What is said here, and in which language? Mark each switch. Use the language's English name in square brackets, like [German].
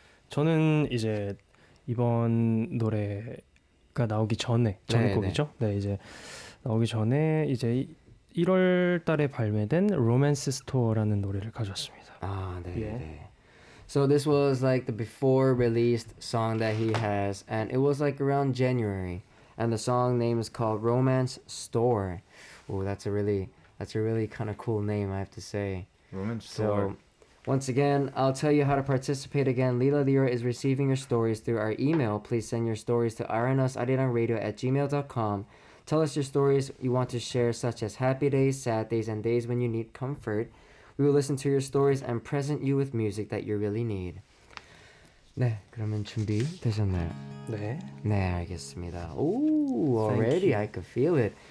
[Korean] 저는 이제 이번 노래가 나오기 전에 전곡이죠. 네, 이제 나오기 전에 이제 1월 달에 발매된 로맨스 스토어라는 노래를 가져왔습니다. 네. [English] So this was like the before released song that he has, and it was like around January, and the song name is called Romance Store. Oh, that's a really kind of cool name, I have to say. Romance Store. So once again, I'll tell you how to participate again. Lila Lira is receiving your stories through our email. Please send your stories to arirang@gmail.com. Tell us your stories you want to share, such as happy days, sad days, and days when you need comfort. We will listen to your stories and present you with music that you really need. [Korean] 네, 그러면 준비 되셨나요? 네. 네, 알겠습니다. [English] Ooh, already I could feel it.